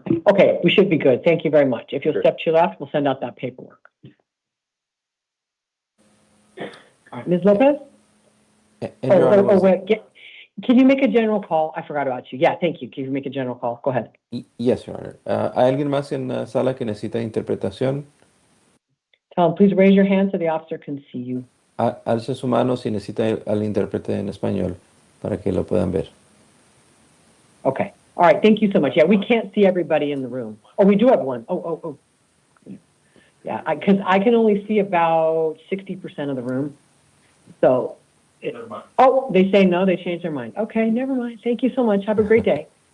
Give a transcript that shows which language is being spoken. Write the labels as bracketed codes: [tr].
[en] Okay, we should be good. Thank you very much. If you'll Sure. step to your left, we'll send out that paperwork. All right, Ms. Lopez? And Your Honor, was- Can you make a general call? I forgot about you. Yeah, thank you. Can you make a general call? Go ahead. Yes, Your Honor. [es] ¿Hay alguien más en la sala que necesita interpretación? [en] Tell him, please raise your hand so the officer can see you. [es] Alce su mano si necesita al intérprete en español para que lo puedan ver. [en] Okay. All right. Thank you so much. Yeah, we can't see everybody in the room. Oh, we do have one. Oh. Yeah, because I can only see about 60% of the room. So, oh, they say no, they changed their mind. Okay, never mind. Thank you so much. Have a great day.